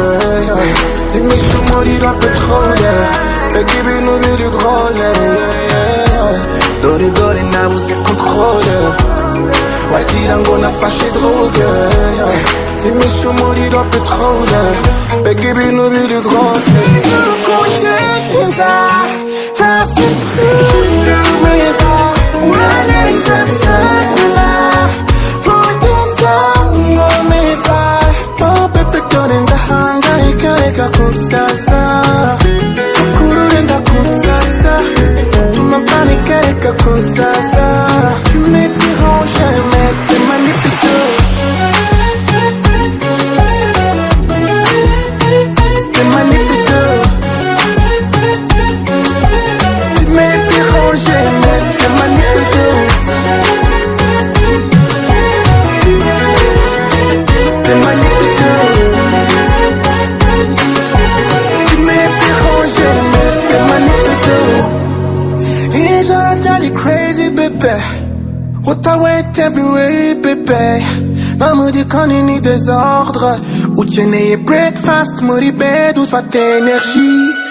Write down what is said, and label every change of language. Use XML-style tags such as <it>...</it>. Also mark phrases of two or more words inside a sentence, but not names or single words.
<rw>zimisha umuriro petrole mbega ibintu biri drôle dore dore nabuze contrôle wagira ngo nafashe drogue zimisha umuriro petrole mbega ibintu biri drôle kugeza hasi surumeza uraneza sana reka kunsasa kururenda kunsasa utuma panika reka kunsasa</rw> <fr>tu me déranges mais tu manipules tu manipules tu me déranges mais tu manipules tu manipules</fr> <en>crazy baby, what I wait everywhere baby.</en> <fr>Maman dit qu'on est désordre.</fr> <rw>Ukeneye breakfast, muri bed, ufata energy.</rw>